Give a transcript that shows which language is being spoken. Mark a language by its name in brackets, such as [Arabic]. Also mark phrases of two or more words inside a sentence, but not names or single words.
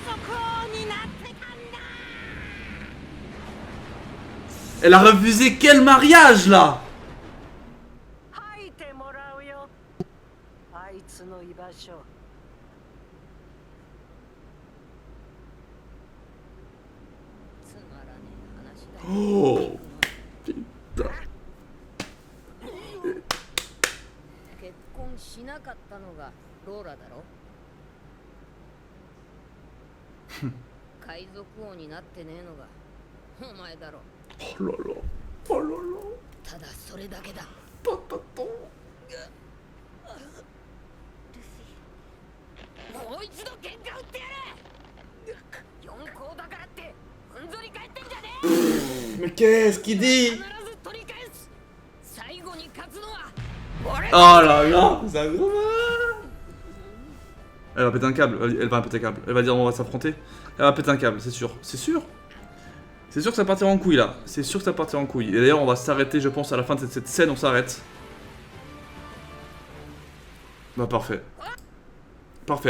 [French] Elle a refusé quel mariage là? Oh putain. [Japanese] 結婚しなかったのがローラだろ。海賊王になってねえのがお前だろ。 [French] Oh là là. Oh là là. [Japanese] ただそれだけだ。 Pataton. もう一度喧嘩売ってやれ。四皇だからってふんぞり返ってんじゃねえ。 [French] Mais qu'est-ce qu'il dit? [Japanese] 必ず取り返す。最後に勝つのは [French] Oh là là, c'est un gros mal. Elle va péter un câble, elle va péter un câble. Elle va dire on va s'affronter. Elle va péter un câble, c'est sûr. C'est sûr. C'est sûr que ça partira en couille là. C'est sûr que ça partira en couille. Et d'ailleurs on va s'arrêter je pense à la fin de cette scène, on s'arrête. Bah parfait. Parfait.